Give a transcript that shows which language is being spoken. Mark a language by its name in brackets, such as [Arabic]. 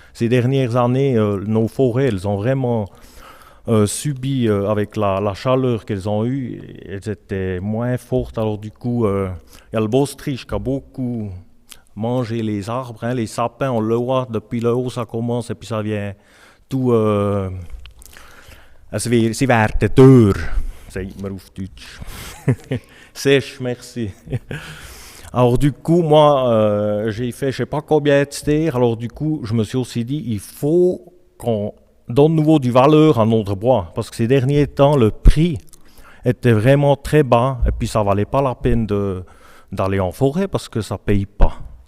[French] Ces dernières années, nos forêts, elles ont vraiment subi avec la chaleur qu'elles ont eue, elles étaient moins fortes. Alors du coup, il y a le bostryche qui a beaucoup mangé les arbres, les sapins, on le voit depuis le haut, ça commence et puis ça vient tout... [German] Sie werden dürr, sagt man auf Deutsch. Sech, merci. [French] Alors du coup, moi, j'ai fait je sais pas combien de stères, alors du coup, je me suis aussi dit, il faut qu'on donne nouveau du valeur à notre bois, parce que ces derniers temps, le prix était vraiment très bas, et puis ça valait pas la peine d'aller en forêt, parce que ça paye pas.